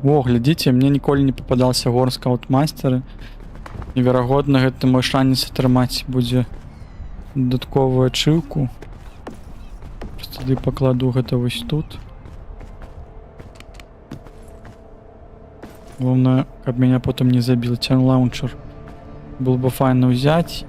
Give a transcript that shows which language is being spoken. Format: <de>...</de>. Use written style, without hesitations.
<be>О, глядзіце, мне ніколі не попадался горн скаут майстера. І верагодна гэта мой шанец атрымаць будзе дадатковую ачыўку. Просто тады пакладу гэта вось тут.</be> <ru>Главное, каб меня потом не забил. Тян лаунчер был бы файно взять.</ru>